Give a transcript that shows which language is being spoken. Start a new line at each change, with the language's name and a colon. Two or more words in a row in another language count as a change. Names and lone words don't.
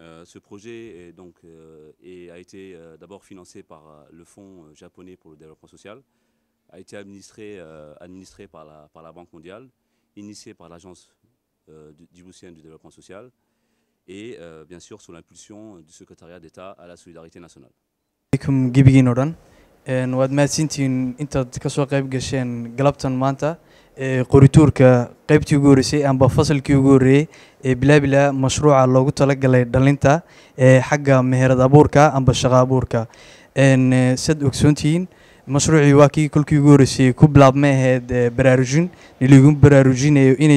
French: Ce projet est donc, a été d'abord financé par le Fonds japonais pour le développement social, a été administré par la Banque mondiale, initié par l'Agence djiboutienne du développement social et bien sûr sous l'impulsion du secrétariat d'État à la solidarité nationale.
Somali: waad mahadsantihiin intaad ka soo qayb gasheen galabtan maanta qorituurka qaybtii ugu horreysay amba fasalkii ugu horreeyey ee bilaabila mashruuca loogu talagalay dhalinta ee xagga meherad abuurka amba shaqo abuurka sad ogsoontihiin mashruucii waa kii kolkii ugu horreysay ku bilaabmay ahayd baraarujin niligu baraarujinayo inay